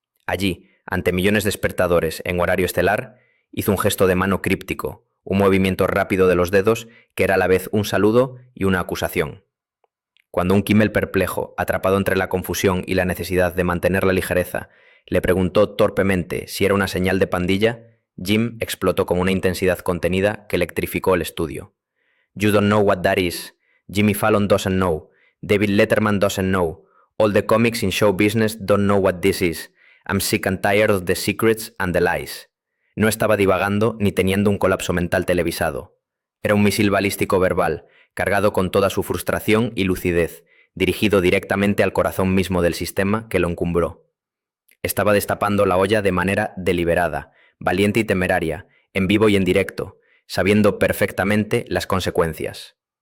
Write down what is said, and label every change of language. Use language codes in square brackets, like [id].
[es] Allí, ante millones de espectadores en horario estelar, hizo un gesto de mano críptico, un movimiento rápido de los dedos que era a la vez un saludo y una acusación. Cuando un Kimmel perplejo, atrapado entre la confusión y la necesidad de mantener la ligereza, le preguntó torpemente si era una señal de pandilla, Jim explotó con una intensidad contenida que electrificó el estudio. [en] You don't know what that is. Jimmy Fallon doesn't know. David Letterman doesn't know. All the comics in show business don't know what this is. I'm sick and tired of the secrets and the lies. [es] No estaba divagando ni teniendo un colapso mental televisado. Era un misil balístico verbal, cargado con toda su frustración y lucidez, dirigido directamente al corazón mismo del sistema que lo encumbró. Estaba destapando la olla de manera deliberada, valiente y temeraria, en vivo y en directo, sabiendo perfectamente las consecuencias.